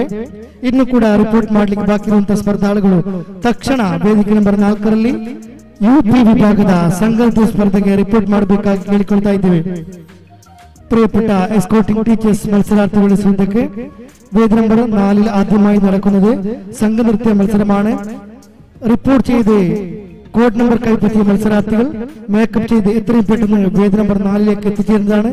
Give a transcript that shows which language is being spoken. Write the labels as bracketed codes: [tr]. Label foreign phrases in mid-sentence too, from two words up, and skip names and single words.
[kn] ಇನ್ನು ಕೂಡ ರಿಪೋರ್ಟ್ ಮಾಡಲಿಕ್ಕೆ ಬಾಕಿ ಇರುವಂತಹ ಸ್ಪರ್ಧಾಳುಗಳು ತಕ್ಷಣ ವೇದಿಕೆ ನಂಬರ್ 4ರಲ್ಲಿ ಯುಪಿ ವಿಭಾಗದ ಸಂಘನೃತ್ಯ ಸ್ಪರ್ಧೆಗೆ ರಿಪೋರ್ಟ್ ಮಾಡಬೇಕಾಗಿ ಕೇಳಿಕೊಳ್ತಾ ಇದ್ದೇವೆ. [ml] പ്രിയപ്പെട്ട [en] escorting teachers [ml] മത്സരാർത്ഥികളുടെ ശ്രദ്ധയ്ക്ക് വേദി നമ്പർ 4 ആദ്യമായി നടക്കുന്നത് സംഘനൃത്യ മത്സരമാണ്. റിപ്പോർട്ട് ചെയ്ത് [en] code number [ml] കൈപ്പറ്റിയ മത്സരാർത്ഥികൾ മേക്കപ്പ് ചെയ്ത് എത്രയും പെട്ടെന്ന് വേദി നമ്പർ 4ലേക്ക് എത്തിച്ചേരുന്നതാണ്.